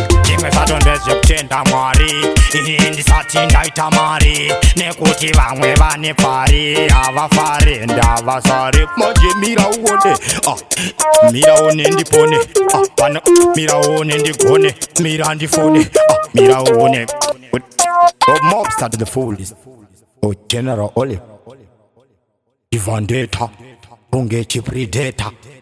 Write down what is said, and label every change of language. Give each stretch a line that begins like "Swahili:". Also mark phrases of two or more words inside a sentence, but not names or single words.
Shona: Ndimwe zvato ndezvekutenda Mwari. Ini ndisati ndaita mari. Nekuti vamwe vane pari. Havafari, ndavasari. Manje mira uone. Ah, mira uone ndipone. Ah, pano, mira uone ndigone. Mira ndifone. Ah, mira uone. Oh,
English: Mobster to the fullest.
Shona: Oh, General Oliver. Divandeta. Unge chipredator.